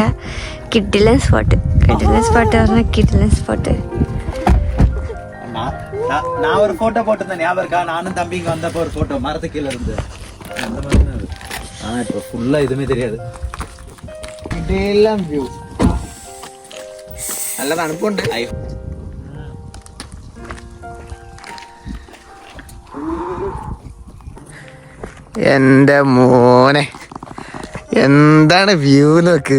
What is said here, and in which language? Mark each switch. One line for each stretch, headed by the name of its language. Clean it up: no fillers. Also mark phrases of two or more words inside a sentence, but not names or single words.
Malayalam: കിഡിലൻ സ്പോട്ട് പറഞ്ഞാൽ കിഡിലൻ സ്പോട്ട്.
Tamil: நான் ஒரு போட்டோ போட்டிருந்தேன், ஞாபகம் இருக்கா? நானும் தம்பிங்க வந்தப்போ ஒரு போட்டோ மரத்து கீழே இருந்து. அந்த மாதிரி தான் அது. ஆனா இப்போ ஃபுல்லா எதுவுமே தெரியாது.
Malayalam: ഇതെല്ലാം വ്യൂ. നല്ല തണുപ്പുണ്ട്. എന്റെ മോനെ, എന്താണ് വ്യൂ നോക്ക്.